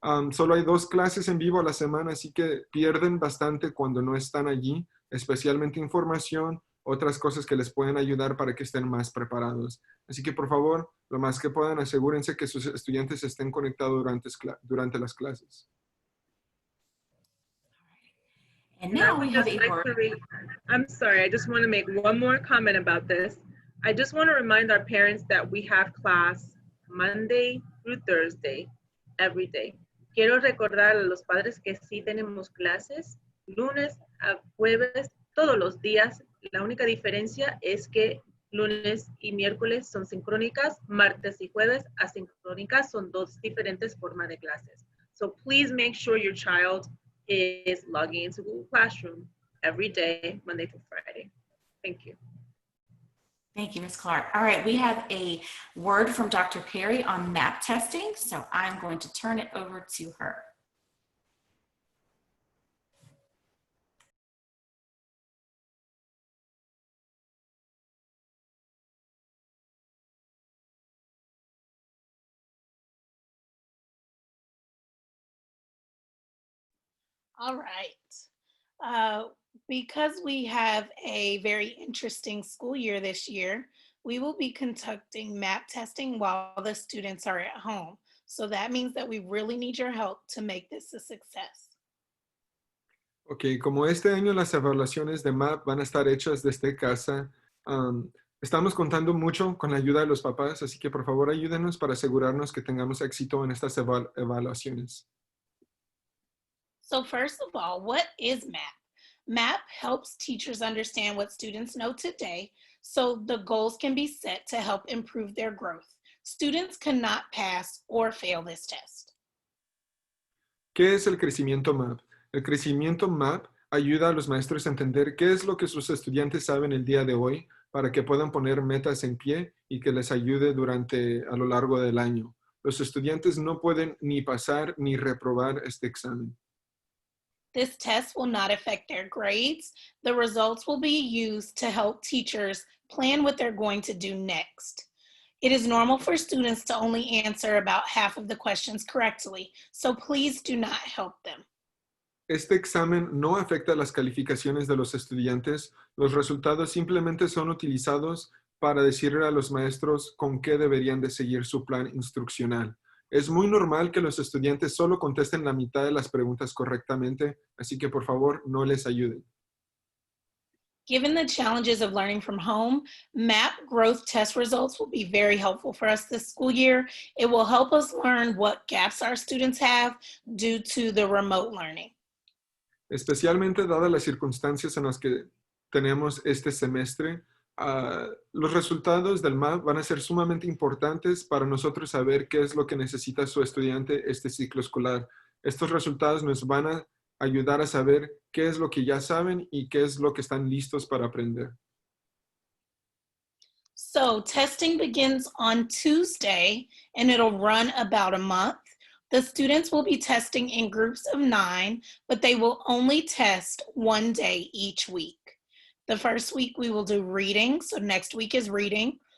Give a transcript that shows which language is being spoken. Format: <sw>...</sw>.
<es>Solo hay 2 clases en vivo a la semana, así que pierden bastante cuando no están allí, especialmente información, otras cosas que les pueden ayudar para que estén más preparados. Así que, por favor, lo más que puedan, asegúrense que sus estudiantes estén conectados durante las clases.</es> <en>And now we have a I'm sorry, I just want to make one more comment about this. I just want to remind our parents that we have class Monday through Thursday, every day.</en> <es>Quiero recordar a los padres que sí tenemos clases lunes a jueves, todos los días. La única diferencia es que lunes y miércoles son sincrónicas, martes y jueves asincrónicas, son 2 diferentes formas de clases.</es> <en>So please make sure your child is logging into Google Classroom every day, Monday through Friday. Thank you. Thank you, Ms. Clark. All right, we have a word from Dr. Perry on map testing, so I'm going to turn it over to her. All right. Because we have a very interesting school year this year, we will be conducting map testing while the students are at home. So that means that we really need your help to make this a success.</en> <es>Ok, como este año las evaluaciones de MAP van a estar hechas desde casa, estamos contando mucho con la ayuda de los papás, así que por favor ayúdenos para asegurarnos que tengamos éxito en estas evaluaciones.</es> <en>So first of all, what is MAP? MAP helps teachers understand what students know today, so the goals can be set to help improve their growth. Students cannot pass or fail this test.</en> <es>¿Qué es el crecimiento MAP? El crecimiento MAP ayuda a los maestros a entender qué es lo que sus estudiantes saben el día de hoy para que puedan poner metas en pie y que les ayude a lo largo del año. Los estudiantes no pueden ni pasar ni reprobar este examen.</es> <en>This test will not affect their grades. The results will be used to help teachers plan what they're going to do next. It is normal for students to only answer about half of the questions correctly, so please do not help them.</en> <es>Este examen no afecta las calificaciones de los estudiantes. Los resultados simplemente son utilizados para decirle a los maestros con qué deberían de seguir su plan instruccional. Es muy normal que los estudiantes solo contesten la mitad de las preguntas correctamente, así que por favor no les ayuden.</es> <en>Given the challenges of learning from home, MAP growth test results will be very helpful for us this school year. It will help us learn what gaps our students have due to the remote learning.</en> <es>Especialmente dadas las circunstancias en las que tenemos este semestre, los resultados del MAP van a ser sumamente importantes para nosotros saber qué es lo que necesita su estudiante este ciclo escolar. Estos resultados nos van a ayudar a saber qué es lo que ya saben y qué es lo que están listos para aprender.</es> <en>So testing begins on Tuesday and it'll run about a month. The students will be testing in groups of 9, but they will only test one day each week. The first week we will do reading, so next week is reading.</en>